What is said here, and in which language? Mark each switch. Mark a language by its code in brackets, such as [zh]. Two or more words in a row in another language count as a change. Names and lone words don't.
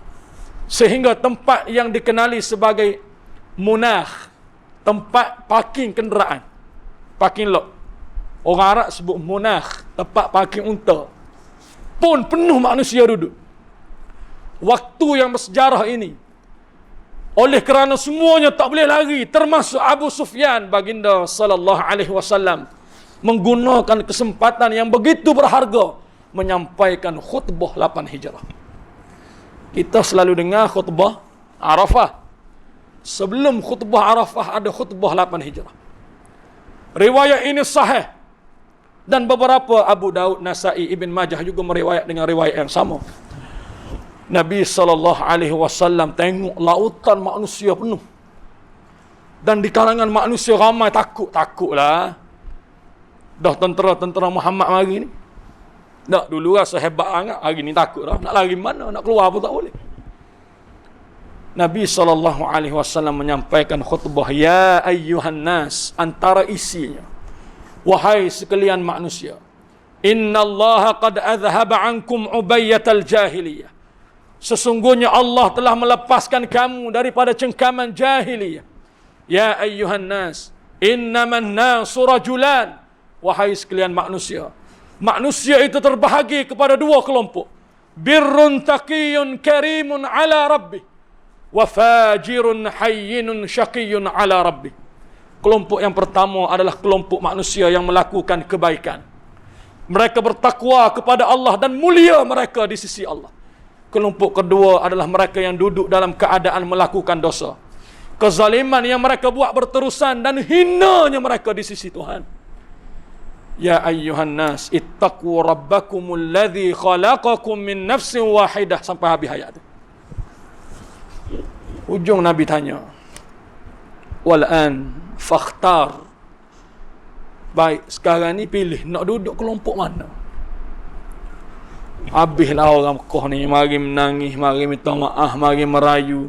[ms] Sehingga tempat yang dikenali sebagai munakh, tempat parking kenderaan, [en] parking lot, [ms] orang Arab sebut munakh, tempat parking unta, pun penuh manusia duduk. Waktu yang bersejarah ini, oleh kerana semuanya tak boleh lari, termasuk Abu Sufyan, baginda [ar] صلى الله عليه وسلم [ms] menggunakan kesempatan yang begitu berharga menyampaikan khutbah 8 Hijrah. Kita selalu dengar khutbah Arafah. Sebelum khutbah Arafah ada khutbah 8 Hijrah. Riwayat ini sahih dan beberapa Abu Daud, Nasai, Ibn Majah juga meriwayat dengan riwayat yang sama. Nabi [ar] صلى الله عليه وسلم [ms] tengok lautan manusia penuh. Dan di kalangan manusia ramai takutlah. Dah tentera-tentera Muhammad mari ni. Tak, dulu rasa hebat sangat, hari ni takut dah. Nak lari mana, nak keluar pun tak boleh. Nabi sallallahu alaihi wasallam menyampaikan khutbah, [ar] يا أيها الناس, [ms] antara isinya, wahai sekalian manusia, [ar] إن الله قد أذهب عنكم عبية الجاهلية. [ms] Sesungguhnya Allah telah melepaskan kamu daripada cengkaman jahiliyah. [ar] يا أيها الناس، إنما الناس رجلان. [ms] Wahai sekalian manusia, manusia itu terbahagi kepada 2 kelompok. [ar] بر تقي كريم على ربه، وفاجر هين شقي على ربه. [ms] Kelompok yang pertama adalah kelompok manusia yang melakukan kebaikan. Mereka bertakwa kepada Allah dan mulia mereka di sisi Allah. Kelompok kedua adalah mereka yang duduk dalam keadaan melakukan dosa. Kezaliman yang mereka buat berterusan dan hinanya mereka di sisi Tuhan. [ar] يا أيها الناس، اتقوا ربكم الذي خلقكم من نفس واحدة, [ms] sampai habis ayat itu. Ujung Nabi tanya, [ar] والآن فاختر [ms] Baik, sekarang ni pilih nak duduk kelompok mana. Habislah orang Mekah ni mari menangis, mari minta maaf, mari merayu.